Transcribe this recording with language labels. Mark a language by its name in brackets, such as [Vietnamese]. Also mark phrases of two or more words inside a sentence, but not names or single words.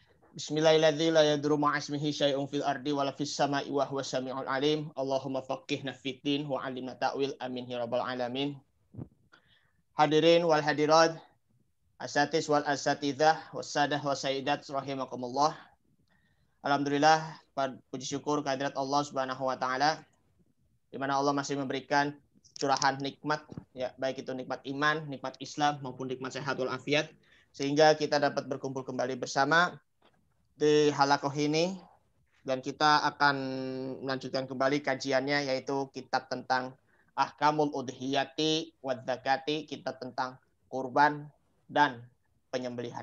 [Arabic] بسم الله الرحمن الرحيم. لا يضر مع اسمه شيء في الأرض ولا في السماء وهو السميع العليم. اللهم فقهنا في الدين وعلمنا التأويل. آمين يا رب العالمين. حاضرين والحاضرات، أساتيذ والأساتذة، والسادة والسيدات رحمكم الله. [Indonesian] Alhamdulillah, puji syukur kehadirat Allah [Arabic] سبحانه وتعالى [Indonesian] di mana Allah masih memberikan curahan nikmat, ya, baik itu nikmat iman, nikmat Islam maupun nikmat sehat wal afiat, sehingga kita dapat berkumpul kembali bersama di halakoh ini, dan kita akan melanjutkan kembali kajiannya, yaitu kitab tentang Ahkamul Udhiyati wa Zakati, kitab tentang kurban dan penyembelihan.